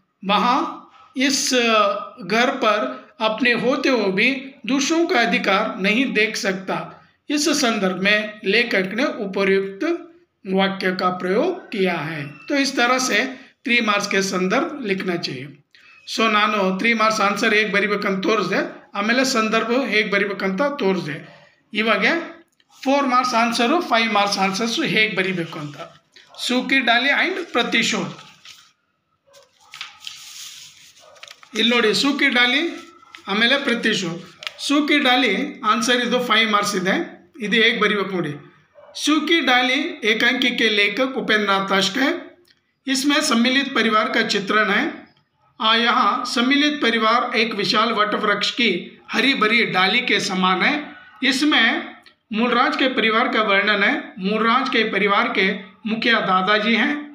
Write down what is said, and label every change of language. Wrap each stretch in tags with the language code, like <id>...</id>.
<hi>वहाँ इस घर पर अपने होते हुए भी दूसरों का अधिकार नहीं देख सकता. इस संदर्भ में लेखक ने उपयुक्त वाक्य का प्रयोग किया है. तो इस तरह से 3 मार्क्स के संदर्भ लिखना चाहिए.</hi> <kn>ಸೊ ನಾನು 3 ಮಾರ್ಕ್ಸ್ ಆನ್ಸರ್ ಹೇಗೆ ಬರಿಬೇಕಂತ ತೋರಿಸಿದೆ, ಆಮೇಲೆ ಸಂದರ್ಭ ಹೇಗೆ ಬರಿಬೇಕಂತ ತೋರಿಸಿದೆ. ಇವಾಗ 4 ಮಾರ್ಕ್ಸ್ ಆನ್ಸರು, 5 ಮಾರ್ಕ್ಸ್ ಆನ್ಸರ್ಸು ಹೇಗೆ ಬರಿಬೇಕು ಅಂತ. सूखी डाली ಆ್ಯಂಡ್ ಪ್ರತಿಶೋಧ. ಇಲ್ಲಿ ನೋಡಿ सूखी डाली ಆಮೇಲೆ ಪ್ರತಿಶೋಧ. सूखी डाली ಆನ್ಸರ್ ಇದು 5 ಮಾರ್ಕ್ಸ್ ಇದೆ. ಇದು ಹೇಗೆ ಬರಿಬೇಕು ನೋಡಿ.</kn> <hi>सूखी डाली एकांकी के लेखक उपेंद्र नाथ तश्क है. इसमें सम्मिलित परिवार का चित्रण है. यहाँ सम्मिलित परिवार एक विशाल वट वृक्ष की हरी भरी डाली के समान है. इसमें मूलराज के परिवार का वर्णन है. मूलराज के परिवार के मुखिया दादाजी हैं.</hi>